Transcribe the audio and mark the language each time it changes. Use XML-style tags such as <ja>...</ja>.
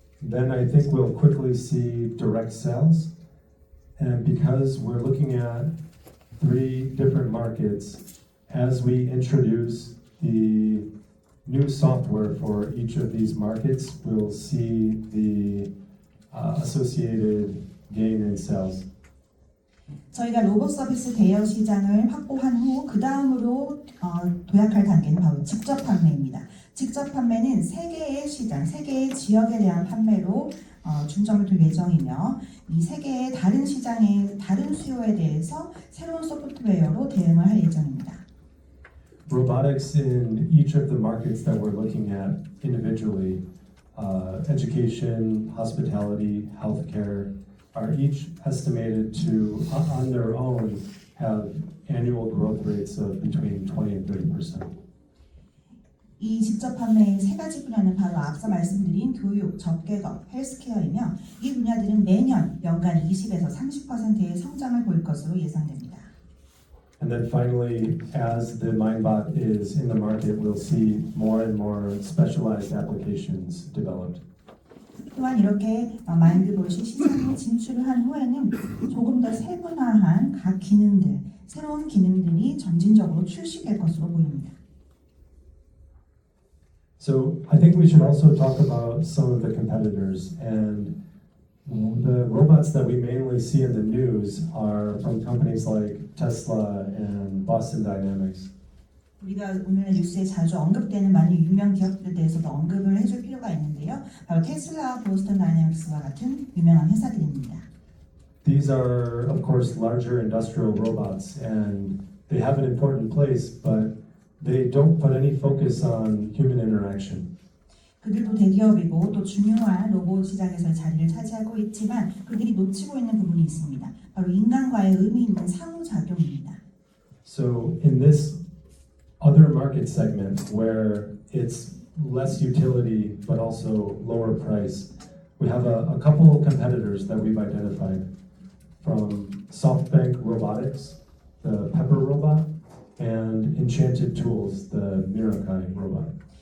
<en>Then I think we'll quickly see direct sales. And because we're looking at 3 different markets, as we introduce the new software for each of these markets, we'll see the associated gain in sales.</en> <ko>저희가 로봇 서비스 대여 시장을 확보한 후 그 다음으로 도약할 단계는 바로 직접 판매입니다. 직접 판매는 3개의 시장, 3개의 지역에 대한 판매로 중점을 둘 예정이며 이 3개의 다른 시장의 다른 수요에 대해서 새로운 소프트웨어로 대응을 할 예정입니다.</ko> <en>Robotics in each of the markets that we're looking at individually, education, hospitality, healthcare, are each estimated to, on their own, have annual growth rates of between 20 and 30%.</en> <ko>이 직접 판매의 3가지 분야는 바로 앞서 말씀드린 교육, 접객업, 헬스케어이며 이 분야들은 매년 연간 20에서 30%의 성장을 보일 것으로 예상됩니다.</ko> <en>And then finally, as the MindBot is in the market, we'll see more and more specialized applications developed.</en> <ko>또한 이렇게 마인드봇이 시장에 진출을 한 후에는 조금 더 세분화한 각 기능들, 새로운 기능들이 점진적으로 출시될 것으로 보입니다.</ko> <en>So I think we should also talk about some of the competitors, and the robots that we mainly see in the news are from companies like Tesla and Boston Dynamics.</en> <ko>우리가 오늘 뉴스에 자주 언급되는 많은 유명 기업들에 대해서도 언급을 해줄 필요가 있는데요. 바로 테슬라와 보스턴 다이내믹스와 같은 유명한 회사들입니다.</ko> <en>These are, of course, larger industrial robots, and they have an important place, but they don't put any focus on human interaction.</en> <ko>그들도 대기업이고 또 중요한 로봇 시장에서의 자리를 차지하고 있지만 그들이 놓치고 있는 부분이 있습니다. 바로 인간과의 의미 있는 상호작용입니다.</ko> <en>So in this other market segment where it's less utility but also lower price, we have a couple of competitors that we've identified from SoftBank Robotics, the Pepper robot, and Enchanted Tools, the Mirakai robot.</en>